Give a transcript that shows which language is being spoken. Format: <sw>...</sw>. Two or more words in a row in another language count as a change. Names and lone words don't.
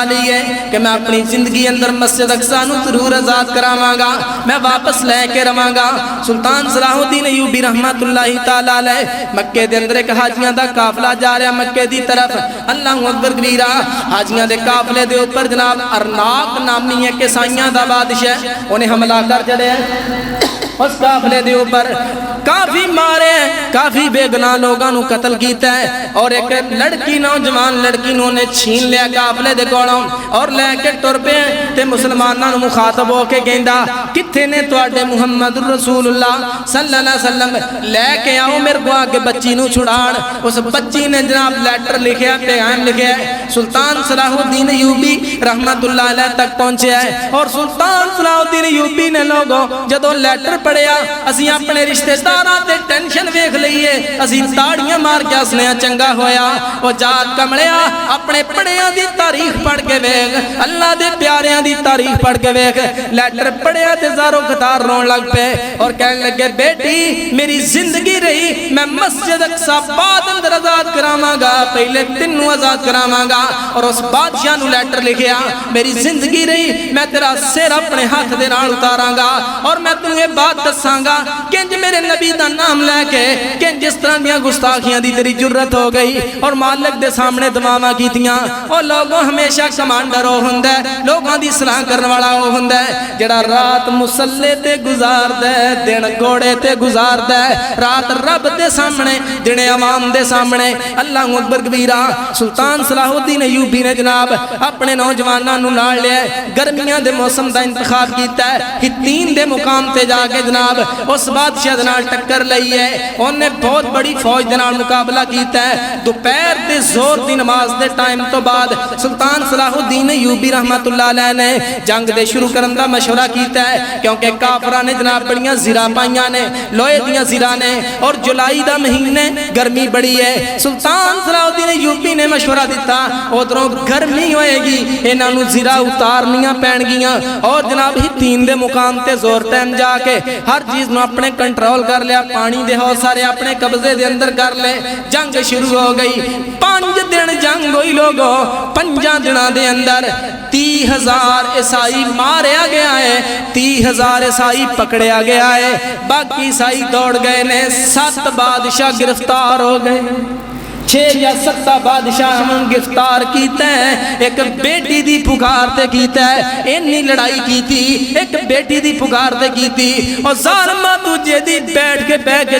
<pa>لی ہے کہ میں اپنی زندگی اندر مسجد اقصی نوں ضرور آزاد کراواں گا میں واپس لے کے رواں گا سلطان صلاح الدین ایوبی</pa> <ar>رحمت اللہ تعالیٰ علیہ</ar> <pa>مکے دے اندر ایک حاجیاں دا قافلہ جا رہا مکے دی طرف</pa> <ar>اللہ اکبر کبیرہ</ar> <pa>حاجیاں دے قافلے دے اوپر جناب ارناق نامی ہے کہ سائیاں دا بادشاہ انہیں حملہ کر چڑے ہیں اس قافلے دے اوپر کافی مارے ہیں کافی بے گناہ لوگاں نو قتل کیتا ہے اور ایک لڑکی نوجوان لڑکی نو نے چھین لیا قافلے دے کولوں اور لے کے ٹر پے تے مسلماناں نو مخاطب ہو کے کہندا کتھے نے تواڈے محمد رسول اللہ</pa> <ar>صلی اللہ علیہ وسلم</ar> <pa>لے کے آؤ میرے کو آ کے بچی نو چھڑان اس بچی نے جناب لیٹر لکھیا پیغام لکھیا سلطان صلاح الدین ایوبی</pa> <ar>رحمت اللہ علیہ</ar> <pa>تک پہنچے ہے اور سلطان صلاح الدین ایوبی نے لوگوں جدوں لیٹر پڑھیا اسی اپنے رشتے داراں تے ٹینشن ویکھ لئیے اسی تاڑیاں مار کے ہسنے چنگا ہویا او جا کملیا اپنے پڑھیاں دی تاریخ پڑھ کے ویکھ اللہ دے پیاریاں دی تاریخ پڑھ کے ویکھ لیٹر پڑھیا تے زارو قطار رون لگ پے اور کہنے لگے بیٹی میری زندگی رہی میں مسجد اقصی بعد اندر آزاد کراواں گا پہلے تینوں آزاد کراواں گا اور اس بادشاہ نو لیٹر لکھیا میری زندگی رہی میں تیرا سر اپنے ہاتھ دے نال اتاراں گا اور میں تنوں یہ بات دساں گا کنج میرے نبی دا نام لے کے کنج جس طرح دیاں گستاخیاں دی تیری جرت ہو گئی اور مالک دے سامنے دعاواں کیتیاں اور لوگوں ہمیشہ کمانڈر ہو ہوندا ہے لوگاں دی اصلاح کرن والا ہو ہوندا ہے جڑا رات مصلے تے گزاردا ہے دن گھوڑے تے گزاردا ہے رات رب دے سامنے دن عوام دے سامنے</pa> <ar>اللہ اکبر کبیرہ</ar> <pa>سلطان صلاح الدین ایوبی نے جناب اپنے نوجواناں نو نال لیا گرمیاں دے موسم دا انتخاب کیتا ہے ہتین دے مقام تے جا کے جناب اس بادشاہ دے نال ٹکر لئی ہے انہیں بہت بڑی فوج دے نال مقابلہ کیتا ہے دوپہر دے زور دی نماز دے ٹائم تو بعد سلطان صلاح الدین ایوبی</pa> <ar>رحمت اللہ علیہ</ar> <pa>نے جنگ دے شروع کرن دا مشورہ کیتا ہے کیونکہ کافراں نے جناب بڑیاں زرا پائیاں نے لوہے دیاں زرا نے اور جولائی دا مہینے گرمی بڑی ہے سلطان صلاح الدین ایوبی نے مشورہ دیتا ادھروں گرمی ہوئے گی انہاں نو زرا اتارنیاں پین گیاں اور جناب ہی تین دے مقام تے زور ٹائم جا کے ہر چیز نو اپنے کنٹرول کر لیا پانی دے ہو سارے اپنے قبضے دے اندر کر لے جنگ شروع ہو گئی 5 دن جنگ ہوئی لوگوں 5 دنوں دے اندر 30,000 عیسائی ماریا گیا ہے 30,000 عیسائی پکڑیا گیا ہے باقی عیسائی دوڑ گئے نے 7 بادشاہ گرفتار ہو گئے 6 یا 7 بادشاہ ہم گرفتار کیتے ہیں ایک بیٹی دی پکار تے کیتے ہیں اینی لڑائی کی تھی ایک بیٹی دی پکار تے کی تھی اور ظالمہ تجھے دی بیٹھ کے</pa>